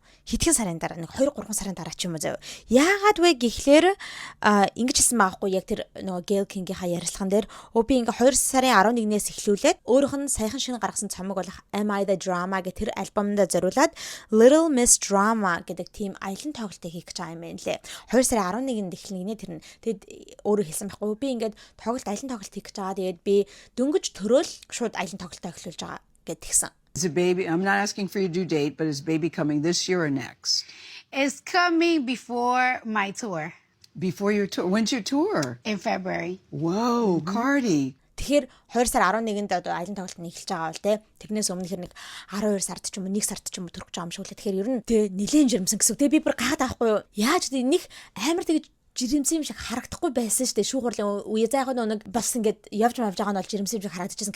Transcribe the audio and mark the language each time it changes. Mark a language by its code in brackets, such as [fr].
[mn] Хэдхэн сарын дараа нэг 2-3 сарын дараа ч юм уу заяа. Яагаад вэ гэхлээр ингэж хэлсэн байхгүй яг тэр нөгөө Gayle King-ийнхаа ярилцлаган дээр би ингээ 2 сарын 11-ээс эхлүүлээд өөрийнх нь саяхан шинэ гаргасан цомог бол Am I the Drama гэх тэр альбомдоо зориулаад Little Miss Drama гэдэг тийм аялан тоглолтыг хийх гэж байгаа юм байна лээ. 2 сарын 11-нд эхлэнэ тэр нь. Тэгэд өөрөө хэлсэн байхгүй би ингээд аялан тоглолт хийх гэж байгаа. Тэгээд би дөнгөж төрөөл шууд аялан тоглолтоо эхлүүлж байгаа гэд тэгсэн. [en] Is a baby, I'm not asking for your due date, but is baby coming this year or next? It's coming before my tour. Before your tour? When's your tour? In February. Whoa, Cardi. [mn] Тэгэхээр 2 сар 11-нд одоо аялан тоглолт нь эхэлж байгаа бол те. Тэрнээс өмнө хэр нэг 12 сард ч юм уу 1 сард ч юм уу төрөх гэж байгаа юм шиг үлээ. Тэгэхээр ер нь нэлээд жирэмсэн гэсэн үг. Тэгээ би бүр гахаад авахгүй юу? Яаж нэг амар тэгж жирэмсэн юм шиг харагдахгүй байсан шүү дээ. Шүүх хурлын үе зайгаа нэг бас ингээд явж мавж байгаа нь бол жирэмсэн юм шиг харагдчихсан.